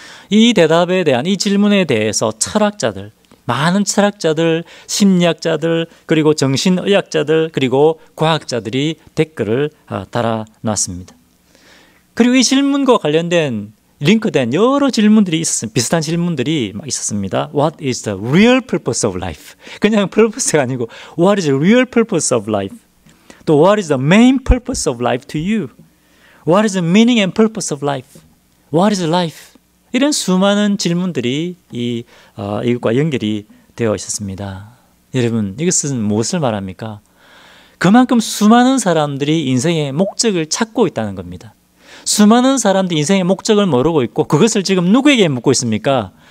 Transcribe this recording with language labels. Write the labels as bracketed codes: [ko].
[ko] 이 대답에 대한 이 질문에 대해서 철학자들, 많은 철학자들, 심리학자들, 그리고 정신의학자들, 그리고 과학자들이 댓글을 달아놨습니다. 그리고 이 질문과 관련된 링크된 여러 질문들이 있었습니다. 비슷한 질문들이 막 있었습니다. [en] What is the real purpose of life? [ko] 그냥 purpose가 아니고 [en] What is the real purpose of life? 또 What is the main purpose of life to you? What is the meaning and purpose of life? What is life? [ko] 이런 수많은 질문들이 이것과 연결이 되어 있었습니다. 여러분, 이것은 무엇을 말합니까? 그만큼 수많은 사람들이 인생의 목적을 찾고 있다는 겁니다. 수많은 사람들이 인생의 목적을 모르고 있고 그것을 지금 누구에게 묻고 있습니까?